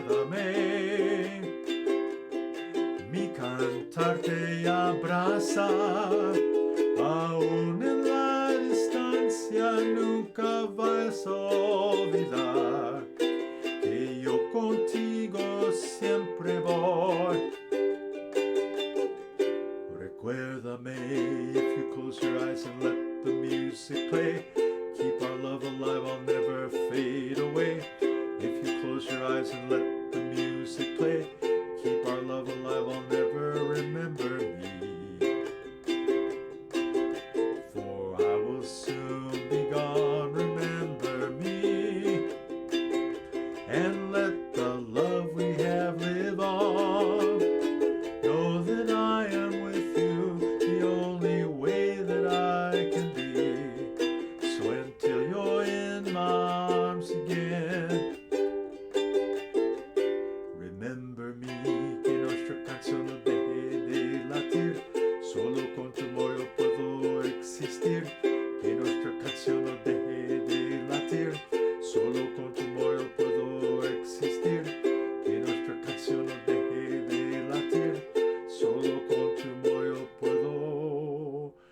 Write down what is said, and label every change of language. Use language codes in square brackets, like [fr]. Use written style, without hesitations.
[es] Recuérdame, mi cantar te abraza, aún en la distancia nunca vas a olvidar que yo contigo siempre voy. Recuérdame, [en] if you close your eyes and let the music play, keep our love alive, I'll never fade away. If you close your eyes and let the music play, keep our love alive, I'll never. Remember me, for I will soon be gone. Remember me, and let the love we have live on. Know that I am with you the only way that I can be, so until you're in my arms again. Remember me, [es] que nuestra canción no deje de latir, solo con tu amor yo puedo existir, que nuestra canción no deje de latir, solo con tu amor yo puedo existir, que nuestra canción no deje de latir, solo con tu amor yo puedo.